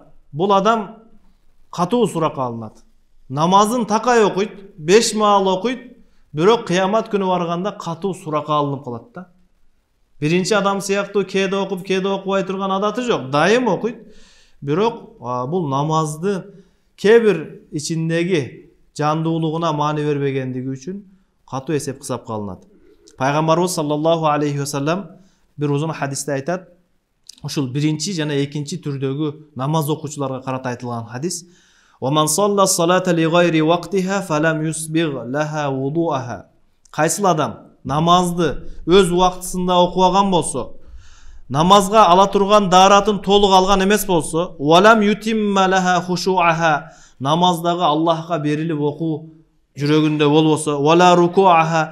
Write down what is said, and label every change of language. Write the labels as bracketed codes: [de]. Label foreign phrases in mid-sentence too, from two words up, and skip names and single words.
[ky] Бул адам катуу суракка алынат. Намазын такай окуйт, 5 маал окуйт, бирок кыямат күнү барганда катуу суракка алынып калат да. Биринчи адам сыяктуу кээде окуп, кээде окубай турган адаты жок, дайым окуйт. Бирок бул намазды кээ бир ичиндеги жандуулугуна маани бербегендиги үчүн катуу эсеп кысапка алынат. Пайгамбарыбыз [ar] صلى الله عليه وسلم [ky] бир узун хадисте айтат, ушул биринчи жана экинчи түрдөгү намаз окуучуларга карата айтылган хадис: [ar] "ومن صلى الصلاة لغير وقتها فلم يسبغ لها وضوءها." [ky] Кайсыл адам намазды өз убактысында окубаган болсо, намазга ала турган дааратын толук алган эмес болсо, [ar] "ولم يتم لها خشوعها." [ky] Намаздагы Аллахка берилип окуу жүрөгүндө болбосо, [ar] "ولا ركوعها."